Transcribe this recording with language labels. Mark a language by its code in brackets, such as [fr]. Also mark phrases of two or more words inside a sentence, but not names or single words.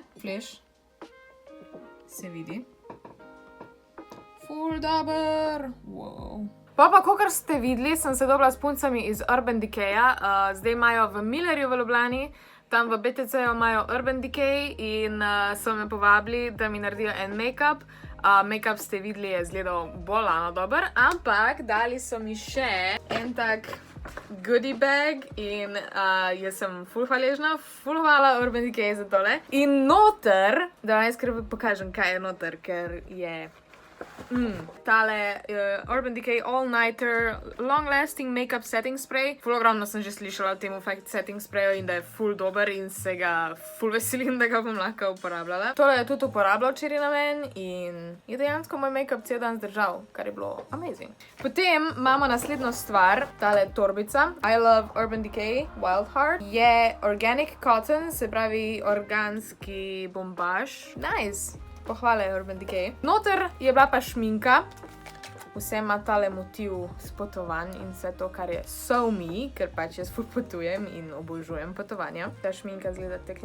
[sl] Flash. Se vidi. Ful dober. Wow. Pa, kakor ste videli, sem se dobila s puncami iz Urban Decaya. Zdaj imajo v Millerju v Ljubljani. Tam v BTC-ju imajo Urban Decay in so me povabili, da mi naredijo en make-up. Make-up ste videli, je izgledal bolano dober, ampak dali so mi še en tak [en] goodie bag [sl] in jaz sem ful hvaležna, ful hvala Urban Decay za tole. In noter, da vam jaz kar pokažem, kaj je noter, ker je tale Urban Decay All Nighter Long Lasting Makeup Setting Spray. Ful ogromno sem že slišala o tem [en] setting sprayu [sl] in da je ful dober in se ga ful veselim, da ga bom lahko uporabljala. Tole je tudi uporabljal včeraj na meni in je dejansko moj make-up cel dan zdržal, kar je bilo amazing. Potem imamo naslednjo stvar, tale torbica. [en] I love Urban Decay Wild Heart. [sl] Je [en] organic cotton, [sl] se pravi organski bombaž. Nice! Pohvale Urban Decay. Noter je bila pa šminka. Vse ima tale motiv s potovanj in vse to, kar je so me, ker pač jaz ful potujem in obožujem potovanja. Ta šminka zgleda tekle.